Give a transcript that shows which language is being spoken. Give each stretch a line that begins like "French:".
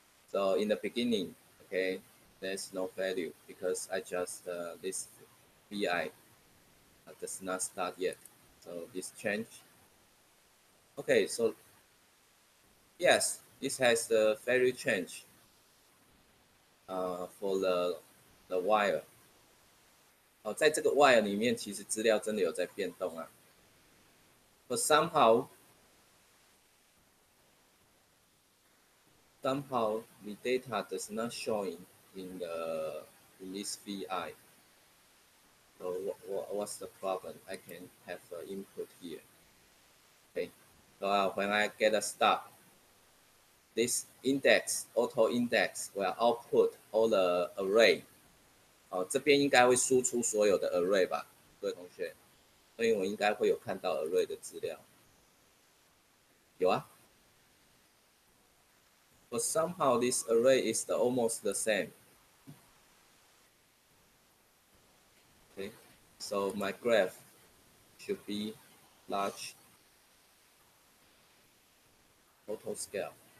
English: So in the beginning, okay, there's no value because I just this vi does not start yet. So this change. Okay, so yes, this has the value change for the wire.
Chinese: 在这个 wire 里面，其实资料真的有在变动啊。
English: But somehow the data does not show in this VI. So what's the problem? I can have input here. Okay. So when I get a stop, this index auto index will output all the array.
Chinese: 这边应该会输出所有的 array 吧，各位同学，所以我应该会有看到 array 的资料。有啊。
English: But somehow this array is almost the same. Okay, so my graph should be large total scale.